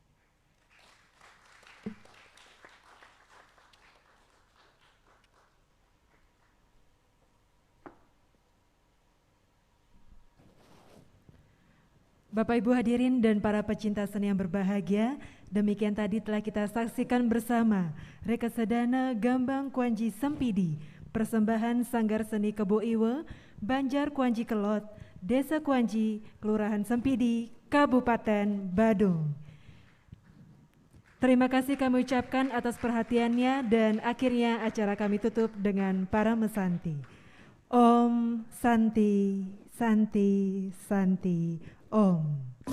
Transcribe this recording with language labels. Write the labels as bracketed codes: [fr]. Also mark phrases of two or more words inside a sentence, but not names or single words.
[id] Bapak Ibu hadirin dan para pecinta seni yang berbahagia, demikian tadi telah kita saksikan bersama Rekasadana Gambang Kuanyi Sempidi, persembahan Sanggar Seni Kebo Iwe, Banjar Kuanyi Kelot, Desa Kuanyi, Kelurahan Sempidi, Kabupaten Badung. Terima kasih kami ucapkan atas perhatiannya dan akhirnya acara kami tutup dengan para mesanti. [sa] Om Santi Santi Santi Om.